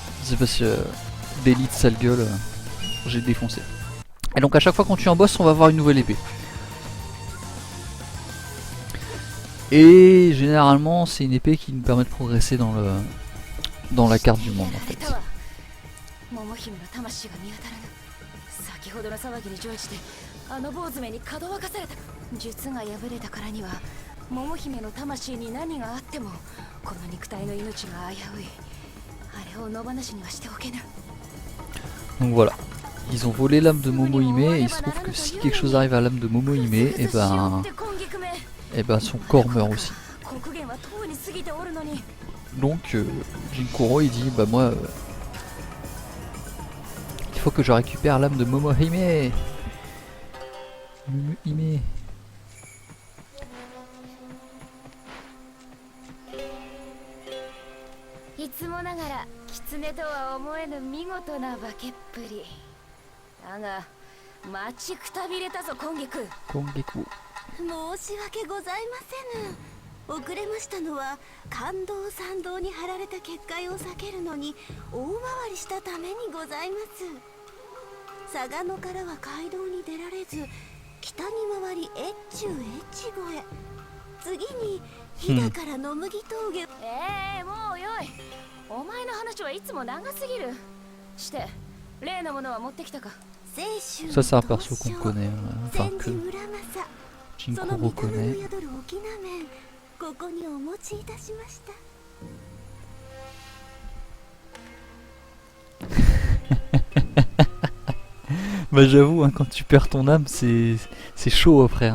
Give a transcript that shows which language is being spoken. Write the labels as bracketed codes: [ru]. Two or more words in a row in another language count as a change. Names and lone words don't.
[fr] C'est parce que d'élite sale gueule, j'ai défoncé. Et donc à chaque fois qu'on tue un boss, on va avoir une nouvelle épée. Et généralement, c'est une épée qui nous permet de progresser dans la carte du monde en fait. [ja] 桃姫の魂に何があってもこの肉体の命が危ういあれを野放しにはしておけぬ [fr] Donc voilà, ils ont volé l'âme de Momohime et il se trouve que si quelque chose arrive à l'âme de Momohime, et ben son corps meurt aussi. Donc Jinkoro il dit bah moi il faut que je récupère l'âme de Momohime. Momohime. Kongeku. [ja] 申し訳ございませぬ。遅れましたのは感動参道に貼られた結界を避けるのに大回りしたためにございます。嵯峨野からは街道に出られず北に回り越中越後へ次に飛騨から野麦峠、もうよい。お前の話はいつも長すぎる。して例のものは持ってきたか。 [fr] Ça c'est un perso qu'on connaît, enfin que Jinkoro connaît. Bah j'avoue, hein, quand tu perds ton âme, c'est chaud après.